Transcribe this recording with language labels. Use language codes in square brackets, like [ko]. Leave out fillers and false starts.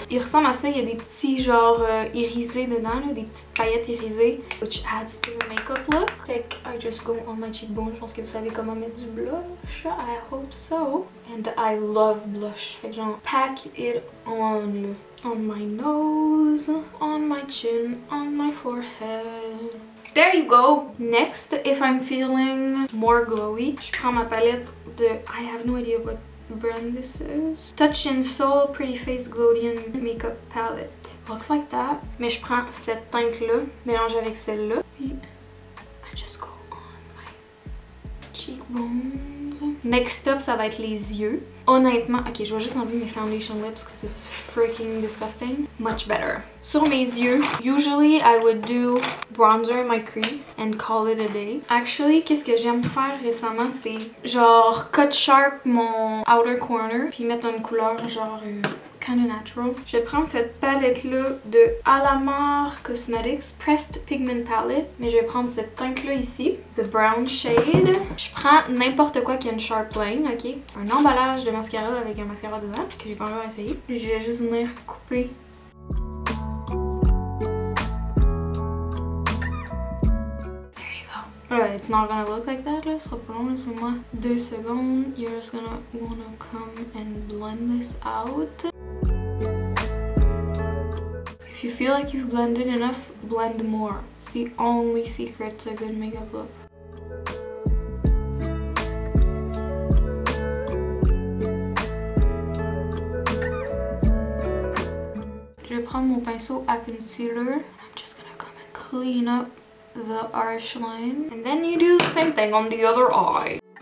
[fr] Il ressemble à ça, il y a des petits genre irisés dedans, là, des petites paillettes irisées, [en] which adds to the makeup look. [fr] Fait que [en] I just go on my cheekbone. [fr] Je pense que vous savez comment mettre du blush. [en] I hope so. And I love blush. [fr] Fait que genre [en] pack it on, là. On my nose, on my chin, on my forehead. There you go! Next, if I'm feeling more glowy, [fr] je prends ma palette de... [en] I have no idea what brand this is. Touch in Soul Pretty Face Glowdian Makeup Palette. Looks like that. [fr] Mais je prends cette teinte-là, mélange avec celle-là. [en] Puis, I just go on my cheekbones. [fr] Next up, ça va être les yeux. Honnêtement, ok, je vais juste enlever mes foundation lips [en] because it's freaking disgusting. Much better. [fr] Sur mes yeux, [en] usually I would do bronzer in my crease and call it a day. [fr] Actually, qu'est-ce que j'aime faire récemment, c'est genre [en] cut sharp [fr] mon outer corner puis mettre une couleur genre [en] kinda natural. [fr] Je vais prendre cette palette-là de Alamar Cosmetics Pressed Pigment Palette, mais je vais prendre cette teinte-là ici, The Brown Shade. Je prends n'importe quoi qui a une sharp line, ok? Un emballage de mascara avec un mascara dedans, que j'ai pas encore essayé. Puis je vais juste venir couper. [en] Alright, it's not gonna look like that, [fr] là. Ce sera pas long, laissez-moi 2 secondes. [en] You're just gonna wanna come and blend this out. If you feel like you've blended enough, blend more. It's the only secret to a good makeup look. [fr] Je vais prendre mon pinceau à concealer. [en] I'm just gonna come and clean up the arch line, and then you do the same thing on the other eye.